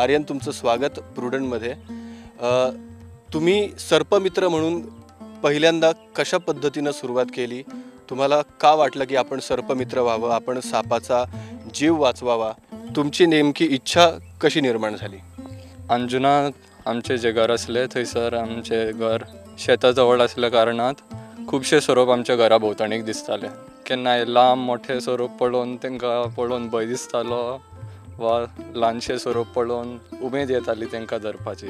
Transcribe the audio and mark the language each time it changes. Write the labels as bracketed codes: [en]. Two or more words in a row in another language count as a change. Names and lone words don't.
[mr] आर्यन, तुमचं स्वागत प्रुडंटमध्ये. तुम्ही सर्पमित्र म्हणून पहिल्यांदा कशा पद्धतीनं सुरुवात केली? तुम्हाला का वाटलं की आपण सर्पमित्र व्हावं, आपण सापाचा जीव वाचवावा? तुमची नेमकी इच्छा कशी निर्माण झाली? [kok] अंजुनात आमचे जे घर असले थंयसर आमचे घर शेता जवळ असल्या कारणात खुबशे सोरोप आमच्या घरा भोंवतणीक दिसताले. केन्नाय लांब मोठे सोरोप पळोवन तांकां पळोवन भंय दिसतालो वा ल्हानशे सोरोप पळोवन उमेद येताली तांकां धरपाची.